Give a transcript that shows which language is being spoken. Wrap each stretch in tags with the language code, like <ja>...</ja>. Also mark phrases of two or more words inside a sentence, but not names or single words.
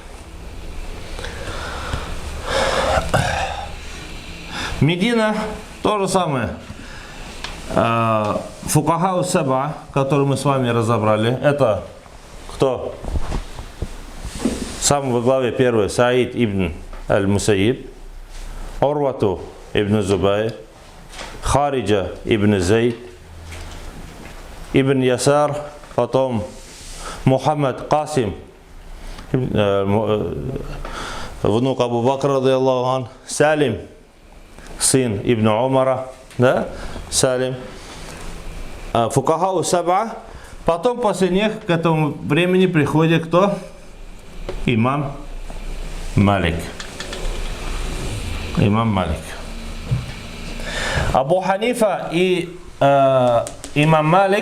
<ru>Медина, то же самое.</ru> <ar>الفقهاء السبعة,</ar> <ru>который мы с вами разобрали, это кто? Сам во главе первый Саид ибн аль-Мусаиб, Урвату ибн Зубайр, Хариджа ибн Зайд, ибн Ясар, потом Мухаммад Касим, внук Абу Бакра,</ru> <ar>رضي الله عنه,</ar> <ru>Салим, сын ибн Умара, да? Салим.</ru> <ar>الفقهاء السبعة.</ar> <ru>Потом после них к этому времени приходит кто? Имам Малик. Имам Малик. Абу Ханифа и имам Малик.</ru>